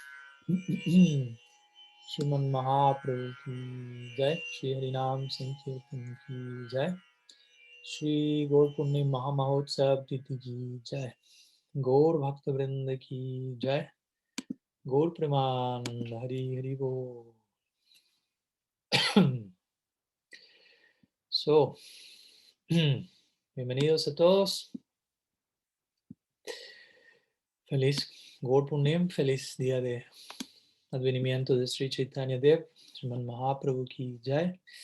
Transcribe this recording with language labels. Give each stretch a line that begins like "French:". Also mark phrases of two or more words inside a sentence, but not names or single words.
Bangla: শ্রীমন্ মহাপ্রভু কি জয়. শ্রী হরিনাম সংকীর্তন কি জয়। শ্রী গৌর পুণ্য মহামহোৎসব তিথি কি জয়. গৌর ভক্ত বৃন্দ কি জয়। গৌর প্রেমানন্দ হরি হরি বো.
Spanish: So, bienvenidos a todos. Feliz Gaur Punim, feliz día de advenimiento de Sri Chaitanya Dev,
Bangla: শ্রীমন্ মহাপ্রভু কি জয়.